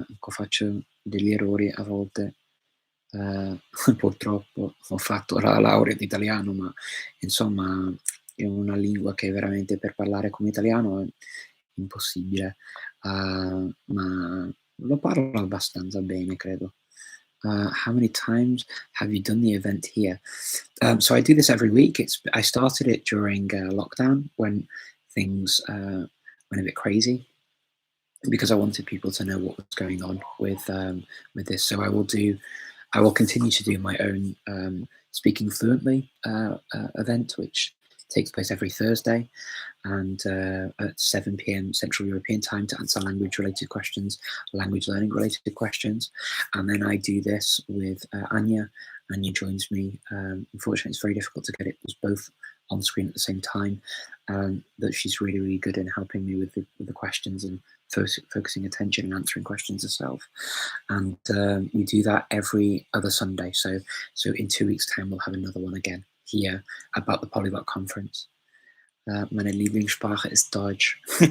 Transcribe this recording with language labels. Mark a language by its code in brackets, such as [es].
[it] Faccio degli errori a volte. Ehm, Purtroppo ho fatto la laurea in italiano, ma insomma è una lingua che veramente per parlare come italiano è impossibile, ma lo parlo abbastanza bene credo. [en] How many times have you done the event here? So I do this every week. I started it during lockdown when things went a bit crazy because I wanted people to know what was going on with this. So I will continue to do my own speaking fluently event, which takes place every Thursday and at 7 p.m. Central European time to answer language-related questions, language learning-related questions. And then I do this with Anya. Anya joins me. Unfortunately, it's very difficult to get it was both on screen at the same time. But she's really, really good in helping me with the questions and focusing attention and answering questions herself. And we do that every other Sunday. So in 2 weeks' time, we'll have another one again here about the Polyglot Conference. [de] Meine Lieblingssprache ist Deutsch.